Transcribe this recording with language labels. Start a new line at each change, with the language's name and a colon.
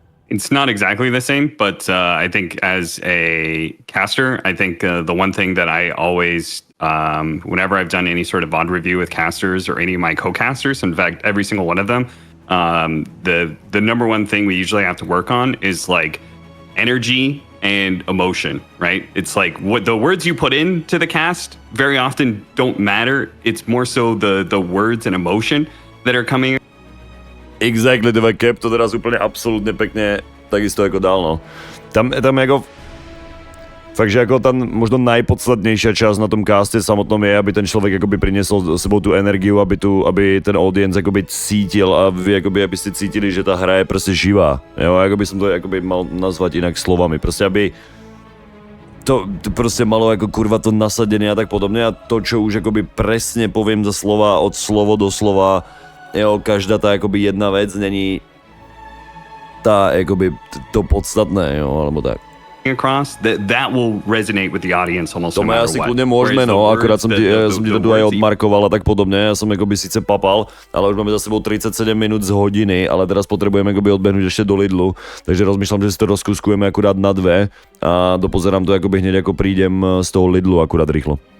English: It's not exactly the same, but I think as a caster, I think the one thing that I always, whenever I've done any sort of VOD review with casters or any of my co-casters, in fact, every single one of them, the number one thing we usually have to work on is like energy and emotion, right? It's like what the words you put into the cast very often don't matter. It's more so the words and emotion that are coming.
Slovak: Exactly, ty Cap to teraz úplně absolutně pekne takisto jako dal, no. Tam jako fakt, že jako tam možno najpodstatnejšia časť na tom caste samotnom je, aby ten človek akoby priniesol s sebou tú energiu, aby ten audience akoby cítil a vy akoby, aby ste cítili, že tá hra je proste živá. Jo, akoby som to akoby mal nazvať inak slovami. Proste aby to proste malo ako kurva to nasadenie a tak podobne a to, čo už akoby presne poviem za slova od slovo do slova, jo, každá tá akoby jedna vec není tá akoby to podstatné, jo, alebo tak.
English: Across that will resonate with the audience almost no matter
Slovak: asi
English: what.
Slovak: kľudne môžeme, no, akurát som ti to tu aj odmarkoval a tak podobne, ja som akoby síce papal, ale už máme za sebou 37 minút z hodiny, ale teraz potrebujeme akoby odbehnúť ešte do Lidlu, takže rozmýšľam, že si to rozkúskujeme akurát na 2 a dopozerám to akoby hneď ako prídem z toho Lidlu akurát rýchlo.